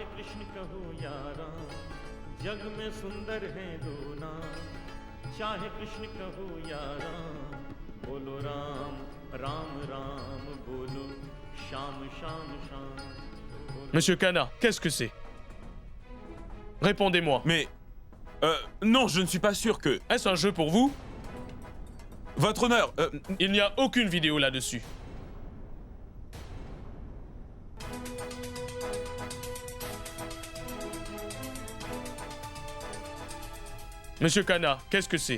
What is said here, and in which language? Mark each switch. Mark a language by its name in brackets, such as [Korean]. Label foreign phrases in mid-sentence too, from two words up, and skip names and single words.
[Hindi] कृष्ण कहो या राम जग में सुंदर है दो नाम चाहे कृष्ण कहो या राम बोलो राम राम राम बोलो श्याम श्याम श्याम [French] Monsieur Kana, qu'est-ce que c'est? Répondez-moi. Mais... non, je ne suis pas sûr que... Est-ce un jeu pour vous? Votre honneur, Il n'y a aucune vidéo là-dessus. Monsieur Kana, qu'est-ce que c'est?